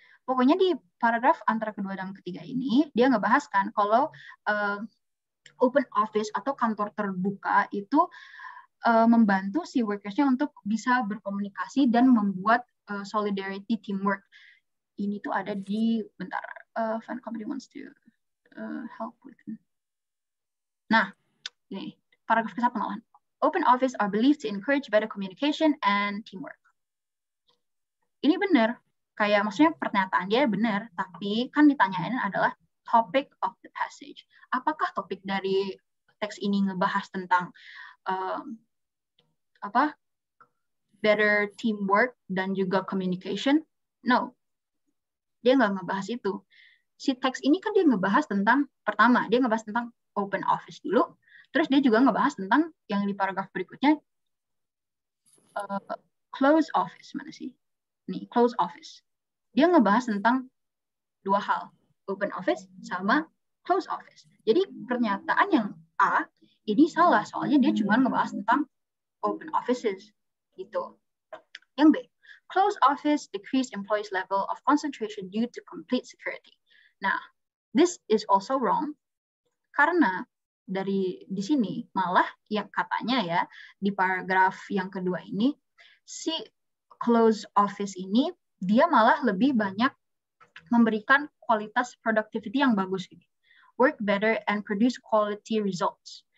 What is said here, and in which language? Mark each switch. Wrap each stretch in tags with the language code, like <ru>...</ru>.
<id>Pokoknya di paragraf antara kedua dan ketiga ini, dia ngebahas kan kalau open office atau kantor terbuka itu membantu si workersnya untuk bisa berkomunikasi dan membuat solidarity teamwork. Ini tuh ada di, bentar,</id> <en>fan company wants to help with.</en> <id>Nah, ini paragraf ke-1 malahan.</id> <en>Open office are believed to encourage better communication and teamwork.</en> <id>Ini benar. kayak maksudnya pernyataan dia benar, tapi kan ditanyain adalah topic of the passage. Apakah topik dari teks ini ngebahas tentang better teamwork dan juga communication? No, dia nggak ngebahas itu. Si teks ini kan dia ngebahas tentang, pertama, dia ngebahas tentang open office dulu, terus dia juga ngebahas tentang yang di paragraf berikutnya, close office. Mana sih? Nih, close office. Dia ngebahas tentang dua hal, open office sama close office. Jadi pernyataan yang A ini salah, soalnya dia cuma ngebahas tentang open offices gitu. Yang B,</id> <en>close office decreased employees' level of concentration due to complete security.</en> <id>Nah,</id> <en>this is also wrong</en> <id>karena di sini malah yang katanya ya di paragraf yang kedua ini si close office ini dia malah lebih banyak memberikan kualitas productivity yang bagus gitu.</id> <en>Work better and produce quality results.</en>